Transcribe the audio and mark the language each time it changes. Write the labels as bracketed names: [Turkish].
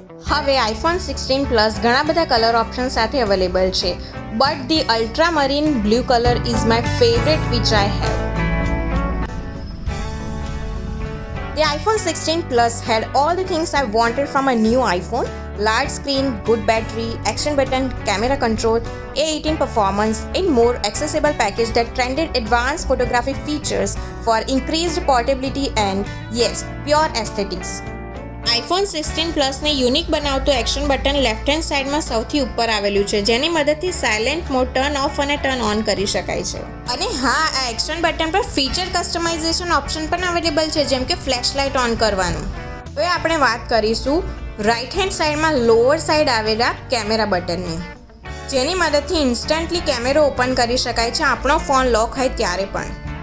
[Gujarati] હવે iPhone 16 plus ઘણા બધા કલર ઓપ્શન સાથે અવેલેબલ છે, [English] But the ultramarine blue colour is my favourite which I have. The iPhone 16 Plus had all the things I wanted from a new iPhone: large screen, good battery, action button, camera control, A18 performance, and more accessible package that trended advanced photography features for increased portability and yes, pure aesthetics. [Gujarati] IPhone 16 પ્લસને unique બનાવતું action button left hand સાઈડમાં સૌથી ઉપર આવેલું છે, જેની મદદથી silent mode turn off અને turn on કરી શકાય છે. અને હા, આ એક્શન બટન પર ફીચર કસ્ટમાઇઝેશન ઓપ્શન પણ અવેલેબલ છે, જેમ કે ફ્લેશ લાઇટ ઓન કરવાનું. હવે આપણે વાત કરીશું રાઇટ હેન્ડ સાઈડમાં લોઅર સાઈડ આવેલા કેમેરા બટનની, જેની મદદથી ઇન્સ્ટન્ટલી કેમેરો ઓપન કરી શકાય છે આપણો ફોન લોક હોય ત્યારે પણ.